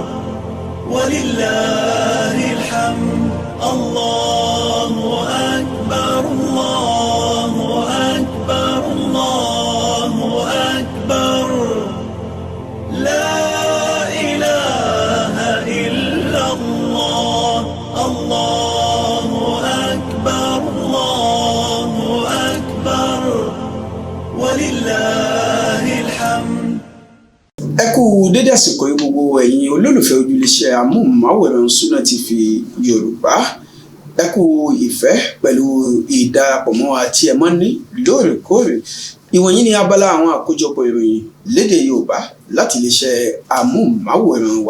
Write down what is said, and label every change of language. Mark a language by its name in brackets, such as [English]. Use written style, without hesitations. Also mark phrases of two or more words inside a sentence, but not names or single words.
[Arabic] ولله الحمد الله أكبر الله أكبر الله أكبر لا إله إلا الله الله أكبر الله أكبر ولله الحمد. [Yoruba] ẹ kú dédé àsìkò yìí gbogbo ẹ̀yin olólùfẹ́ ojúléṣẹ́ amóhùnmáwòrán Sunna TV Yorùbá, ẹ kú ìfẹ́ pẹ̀lú ìdarapọ̀ mọ́ àti ẹ̀mọ́ ní lóòrèkóòrè. Ìwọ̀nyí ni abala àwọn àkójọpọ̀ ìròyìn lédè Yorùbá láti iléeṣẹ́ amóhùnmáwòrán wa.